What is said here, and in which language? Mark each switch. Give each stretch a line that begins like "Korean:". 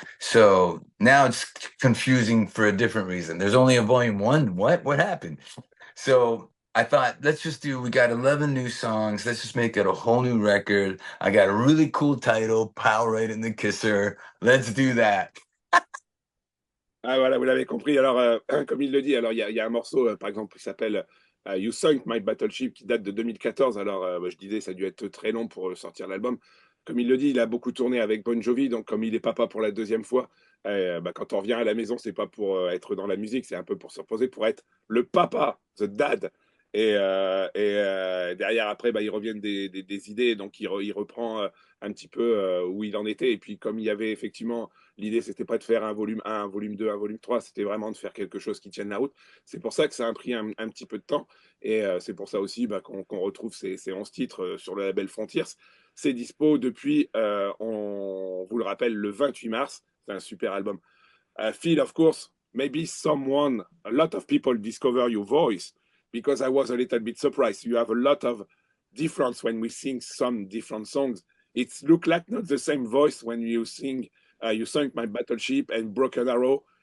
English: So now it's confusing for a different reason. There's only a Volume 1. What happened? So I thought, we got 11 new songs. Let's just make it a whole new record. I got a really cool title, Pow Right in the Kisser. Let's do that.
French: Ah voilà, vous l'avez compris. Alors, comme il le dit, alors il y a un morceau, par exemple, qui s'appelle You Sunk My Battleship, qui date de 2014. Alors, je disais, ça a dû être très long pour sortir l'album. Comme il le dit, il a beaucoup tourné avec Bon Jovi, donc comme il est papa pour la deuxième fois, quand on revient à la maison, c'est pas pour être dans la musique, c'est un peu pour se reposer, pour être le papa, the dad. Et derrière, après, ils reviennent des idées, donc il reprend un petit peu où il en était. Et puis, comme il y avait effectivement, l'idée, c'était pas de faire un volume 1, un volume 2, un volume 3, c'était vraiment de faire quelque chose qui tienne la route. C'est pour ça que ça a pris un petit peu de temps. Et c'est pour ça aussi qu'on retrouve ces 11 titres sur le label Frontiers. C'est dispo depuis, on vous le rappelle, le 28 mars. C'est un super album.
English: Phil, of course, maybe a lot of people discover your voice because I was a little bit surprised. You have a lot of difference when we sing some different songs. It's look like not the same voice when you sing You Sunk My Battleship and Broken Arrow.